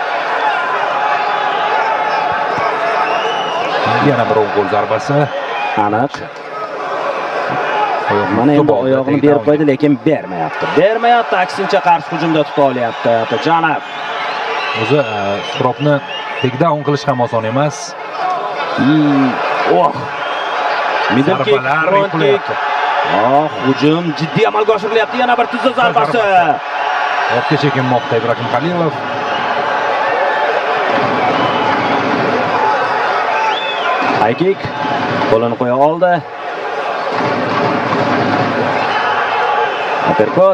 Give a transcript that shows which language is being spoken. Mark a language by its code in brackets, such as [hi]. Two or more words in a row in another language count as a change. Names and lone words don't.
[uz] Yana bir qo'l zarbasi. Aniq. Mana endi oyog'ini berib qo'ydi, lekin bermayapti. Aksincha qarshi hujumda tuta olyapti Otajonov. O'zi Suhropni takedown qilish ham oson emas. [en] Middle kick, front kick. [uz] Hujum jiddiy amalga oshirilyapti. Yana bir tuzza zarbasi. Ortga chekinmoqda Ibrohim Halilov. [en] High kick. [uz] Qo'lini qo'ya oldi. Uppercut.